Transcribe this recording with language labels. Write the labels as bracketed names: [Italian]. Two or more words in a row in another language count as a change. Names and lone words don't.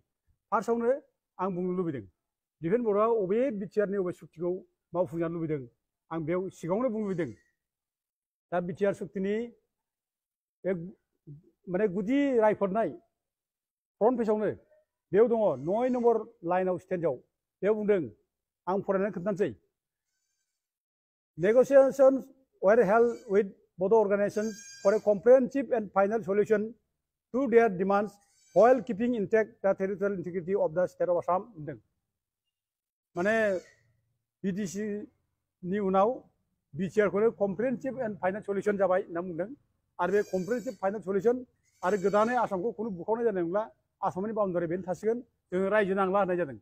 [Bodo] फार्स्टआवनो आं बुंनो लुबैदों दिपेन बर'आ अबे बिटिआरनि अबे सुक्तिखौ मावफुंजानो लुबैदों आं बेयाव सिगाङावनो बुंनो लुबैदों। दा बिटिआर सुक्तिनि बे माने गुदि रायफोरनाय [English] front page [Bodo] बेयाव दङ 9 नम्बर लाइनाव स्टेन्सआव बेयाव बुंदों आं फरायनानै खोन्थानोसै [English] negotiations were held with both organizations for a comprehensive and final solution to their demands while keeping intact the territorial integrity of the state of Assam [Bodo] बुंदों माने बिटिसि नि उनाव बिटिआरखौनो [English] comprehensive and final solution [Bodo] जाबाय होनना बुंदों आरो बे [English] comprehensive final solution [Bodo] आरो गोदानै आसामखौ खुनु बुखावनाय जानाय नंला आसामनि बाउन्डारि बेनो थासिगोन जोङो रायजो नांला होननाय जादों।